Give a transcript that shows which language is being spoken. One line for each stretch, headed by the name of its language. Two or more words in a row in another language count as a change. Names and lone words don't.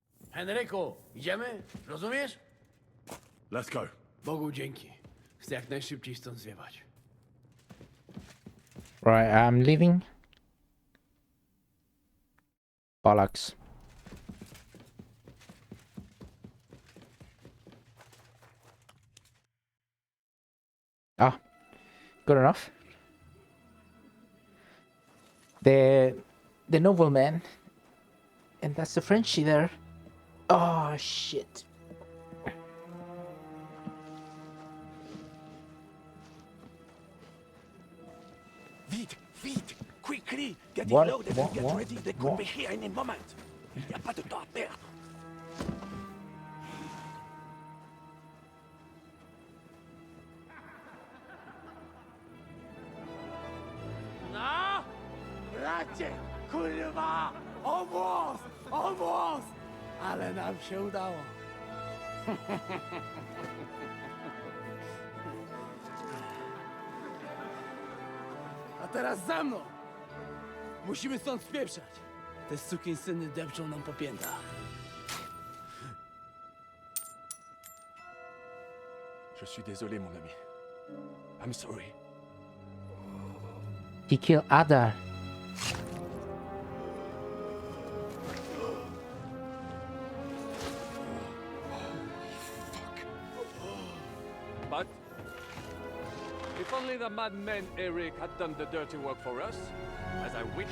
Polish: Henryku, idziemy? Rozumiesz?
English: Let's go.
Polish: Bogu dzięki. Chcę jak najszybciej stąd zjechać.
English: Right, I'm leaving. Bollocks. Ah, good enough. The nobleman, and that's the Frenchie there. Oh shit.
French: Vite, vite,
English: quickly, get it What? loaded What? and get What? ready. They could What? be here any moment.
French: Il n'y a pas de temps à perdre.
English: No!
Polish: Bracie! Kurwa!
English: Almost! Almost!
Polish: Ale nam się udało. A teraz za mną! Musimy stąd spieprzać. Te sukinsyny depczą nam po piętach.
French: Je suis désolé, mon ami.
English: I'm sorry. He killed Ada. But if only the madman Eric had done the dirty work for us, as I wished.